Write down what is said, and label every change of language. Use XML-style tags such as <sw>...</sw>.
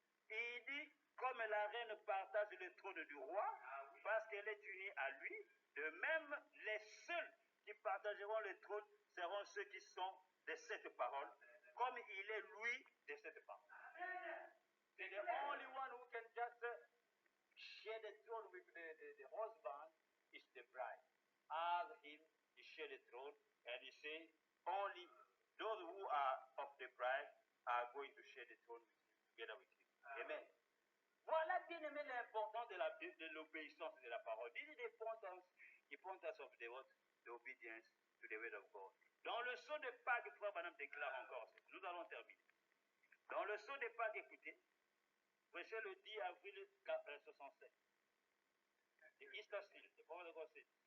<fr>Il dit, comme la reine partage le trône du roi, parce qu'elle est unie à lui, de même, les seuls qui partageront le trône seront ceux qui sont de cette parole, comme il est lui de cette parole. C'est</fr> <en>the only one who can just share the throne with the husband is the bride. As him, he share the throne, and he say, only those who are of the bride are going to share the throne with him, together with him. Amen.</en> <fr>Voilà bien aimé l'importance de l'obéissance de la parole.</fr> <en>This is the importance of the obedience to the word of God.</en> <fr>Dans le saut de Pâques, frère Branham déclare encore, nous allons terminer. Dans le saut de Pâques, écoutez, prêché le 10 avril 67.</fr> <en>The Easter Seal, the Prophet of God said.</en>